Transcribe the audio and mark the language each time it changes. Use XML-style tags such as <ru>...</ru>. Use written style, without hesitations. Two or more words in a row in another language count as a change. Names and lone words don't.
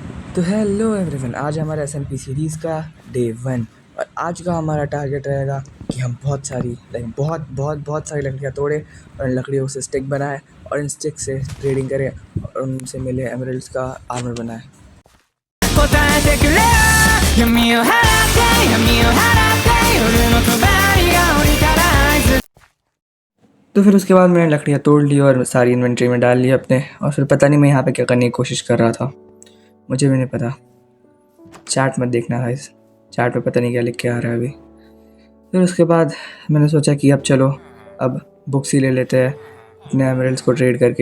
<hi>तो हेलो एवरीवन, आज हमारा एसएनपी सीरीज़ का डे 1 और आज का हमारा टारगेट रहेगा कि हम बहुत सारी बहुत बहुत बहुत सारी लकड़ियाँ तोड़े और इन लकड़ियों से स्टिक बनाए और इन स्टिक से ट्रेडिंग करें और उनसे मिले एमरल्ड्स का आर्मर बनाए।</hi> <ja>答えてくれ闇を払って夜の帳が降りたら合図</ja> <hi>तो फिर उसके बाद मैंने लकड़ियाँ तोड़ ली और सारी इन्वेंट्री में डाल ली अपने। और फिर पता नहीं मैं यहाँ पे क्या करने की कोशिश कर रहा था, मुझे भी नहीं पता। चैट मत देखना गाइस, चैट पे पता नहीं क्या लिख के आ रहा है अभी। फिर उसके बाद मैंने सोचा कि अब चलो अब बुक्स ही ले लेते हैं अपने एमरल्ड्स को ट्रेड करके।</hi>